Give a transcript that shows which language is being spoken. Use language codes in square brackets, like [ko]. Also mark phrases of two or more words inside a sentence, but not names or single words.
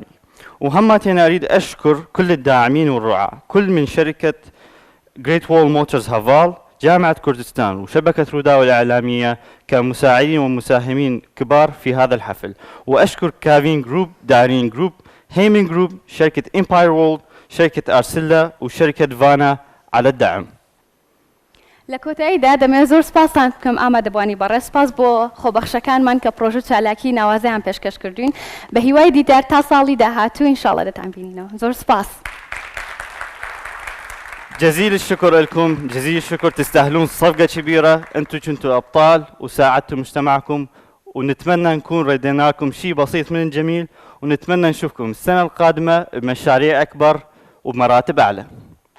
[ar] وهمتين أريد أشكر كل الداعمين والرعاة، كل من شركة جريت وول موتورز هافال، جامعة كردستان وشبكة روداو الإعلامية كمساعدين ومساهمين كبار في هذا الحفل. وأشكر كافين جروب، دارين جروب، هيمن جروب، شركة إمباير وولد، شركة أرسلا وشركة فانا على الدعم. [ckb] لە کۆتاییدا دەمێت زۆر سپاسان بکەم ئامادەبوانی بەڕێز، سپاس بۆ خۆبەخشەکانمان کە پرۆژە چالاکی ناوازیان پێشکەش کردوین. بە هیوای دیدار تا ساڵی داهاتوو ئینشاڵڵا دەتان بینینەوە. زۆر سپاس. [ar] جزيل الشكر لكم، جزيل الشكر، تستاهلون صفقة كبيرة، انتم كنتوا ابطال وساعدتوا مجتمعكم، ونتمنى نكون ردينا لكم شيء بسيط من الجميل، ونتمنى نشوفكم السنة القادمة بمشاريع اكبر وبمراتب اعلى.